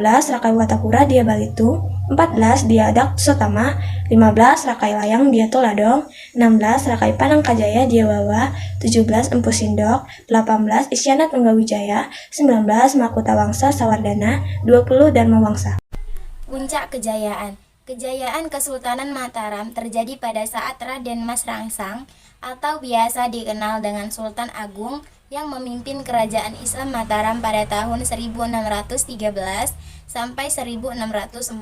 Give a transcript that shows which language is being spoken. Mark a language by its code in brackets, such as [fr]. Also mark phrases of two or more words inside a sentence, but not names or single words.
[id] Rakai Watapura Dia Balitung. 14. Dia Daksotama. 15. Rakai Layang Dia Toladong. 16. Rakai Panangkajaya Dia Wawa. 17. Empu Sindok. 18. Isyana Tunggawijaya. 19. Makota Wangsa Sawardana. 20. Dharma Wangsa. Puncak kejayaan. Kejayaan Kesultanan Mataram terjadi pada saat Raden Mas Rangsang atau biasa dikenal dengan Sultan Agung yang memimpin Kerajaan Islam Mataram pada tahun 1613 sampai 1645.